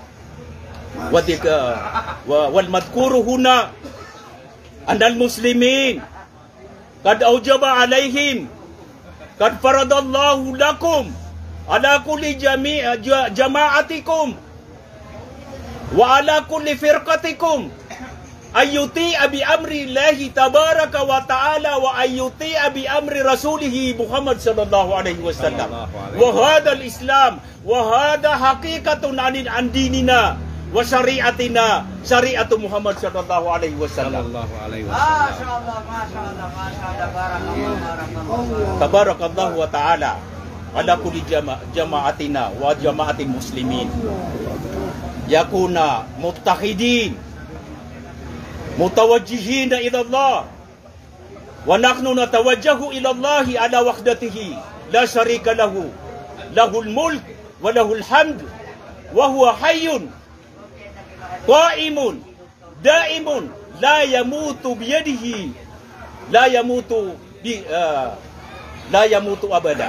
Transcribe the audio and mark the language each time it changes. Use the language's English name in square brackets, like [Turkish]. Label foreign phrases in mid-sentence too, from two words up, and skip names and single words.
[Arabic] والمذكور هنا أن المسلمين قد أوجب عليهم قد فرض الله لكم على كل جماعتكم وعلى كل فرقتكم أن يطاع بأمر الله تبارك وتعالى وأن يطاع بأمر رسوله محمد صلى الله عليه وسلم. وهذا الإسلام وهذا حقيقة أن ديننا وشريعتنا شريعة محمد صلى الله عليه وسلم. ما شاء الله، ما شاء الله، ما شاء الله، بارك الله. تبارك الله وتعالى على كل جماعتنا وجماعة المسلمين يكونا متحدين متوجهين إلى الله ونحن نتوجه إلى الله على وحدته لا شريك له له الملك وله الحمد وهو حي قائم دائم لا يموت بيده لا يموت أبدا.